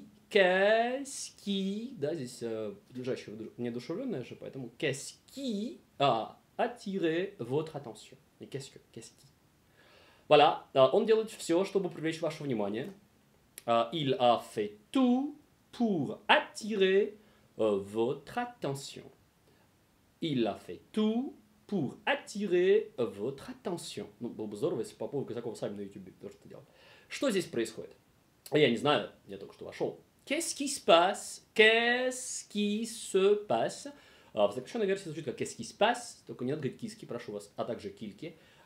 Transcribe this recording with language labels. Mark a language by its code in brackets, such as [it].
[fr] Qu'est-ce qui, [ru] да, здесь подлежащее неодушевленное же, поэтому [fr] qu'est-ce qui a attiré votre attention? Et qu'est-ce qui? [ru] Voilà, он делает все, чтобы привлечь ваше внимание. [fr] Il a fait tout pour attirer votre attention. Il a fait tout pour attirer votre attention. [ru] Ну, было бы здорово, если по поводу Казакова сами на YouTube тоже это делать. Что здесь происходит? Я не знаю, я только что вошел. [fr] Qu'est-ce qui se passe? Qu'est-ce qui se passe? [ru] В заключенной версии звучит как [fr] qu'est-ce qui se passe, [ru] только не надо говорить киски, прошу вас, а также кильки.